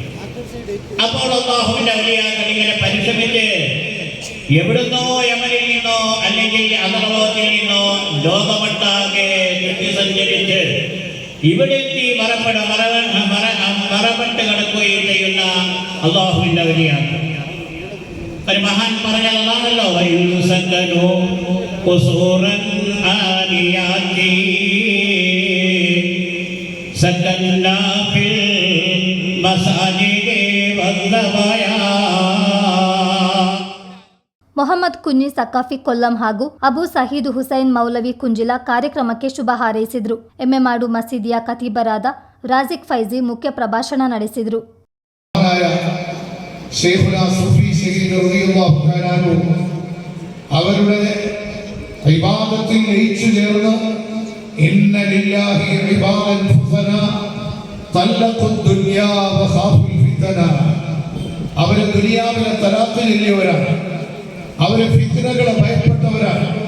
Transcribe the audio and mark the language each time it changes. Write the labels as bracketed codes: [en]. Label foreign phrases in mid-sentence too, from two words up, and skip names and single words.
[ml] അപ്പോൾ അല്ലാഹുവിൻ്റെ വലിയാകൾ ഇങ്ങനെ പരിശ്രമിച്ച് എവിടുന്നോ യമനിൽ നിന്നോ അല്ലെങ്കിൽ അദർവാത്തിൽ നിന്നോ ലോകമൊട്ടാകെ സഞ്ചരിച്ച് ഇവിടെ എത്തി മറപ്പെട്ട് കിടക്കുകയും ചെയ്യുന്ന അള്ളാഹുവിൻ്റെ വലിയാണ്. ഒരു മഹാൻ പറഞ്ഞതാണല്ലോ, [kn] ಮೊಹಮ್ಮದ್ ಕುഞ്ഞി ಸಕಾಫಿ ಕೊಲ್ಲಂ ಹಾಗೂ ಅಬು ಸಹೀದ್ ಹುಸೈನ್ ಮೌಲವಿ ಕುಂಜಿಲ ಕಾರ್ಯಕ್ರಮಕ್ಕೆ ಶುಭ ಹಾರೈಸಿದರು. ಎಮ್ಮೆಮಾಡು ಮಸೀದಿಯ ಖತೀಬರಾದ ರಾಜಿಕ್ ಫೈಜಿ ಮುಖ್ಯ ಪ್ರಭಾಷಣ ನಡೆಸಿದರು. [ml] അവരുടെ ഇബാദത്തിൽ ലയിച്ചു ചേർന്ന് [ar] إن لله عبادا فطنا طلقوا الدنيا وخافوا الفتنا, [ml] അവർ ദുനിയാവിലെ തലാഖ് ചൊല്ലിയവരാണ്, അവരെ ഫിത്നകളെ ഭയപ്പെട്ടവരാണ്.